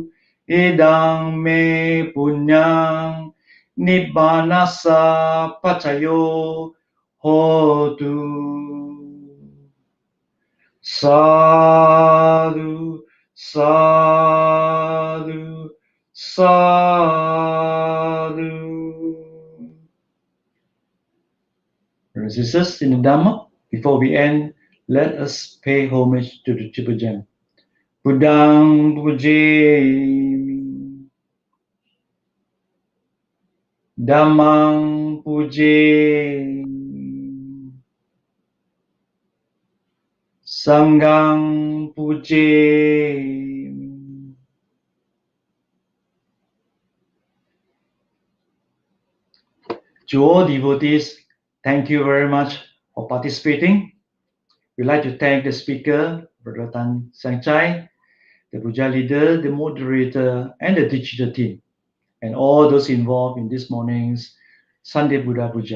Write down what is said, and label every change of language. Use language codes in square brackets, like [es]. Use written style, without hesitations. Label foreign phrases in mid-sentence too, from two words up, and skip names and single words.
[pi] Idang me punyang nibbanasa pacayo hotu. Sadhu, sadhu, sadhu. [en] Brothers and sisters in the Dhamma, before we end, let us pay homage to the Triple Gem. [pi] Buddhang pujemi, Dhammang pujemi, Sanghang pujemi. [en] To all devotees, thank you very much for participating. We'd like to thank the speaker, Brother Siang, the Puja leader, the moderator, and the digital team, and all those involved in this morning's Sunday Buddha Puja.